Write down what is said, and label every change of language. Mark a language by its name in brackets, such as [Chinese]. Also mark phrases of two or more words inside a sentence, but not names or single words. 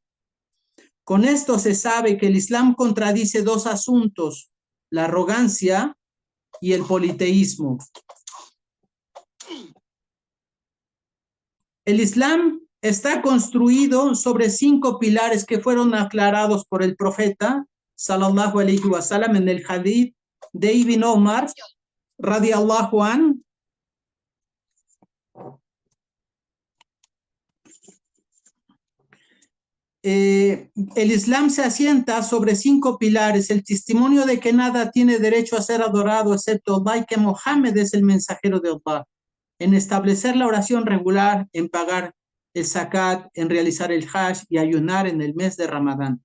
[Spanish] Con esto se sabe que el Islam contradice 2 asuntos, la arrogancia y el politeísmo. El Islam está construido sobre 5 pilares que fueron aclarados por el profeta [Arabic] صلى الله عليه وسلم [Spanish] en el hadith de Ibn Omar [Arabic] رضي الله عن. [Spanish] El Islam se asienta sobre 5 pilares: el testimonio de que nada tiene derecho a ser adorado excepto Allah y que Mohammed es el mensajero de Allah, en establecer la oración regular, en pagar el zakat, en realizar el hajj y ayunar en el mes de Ramadán.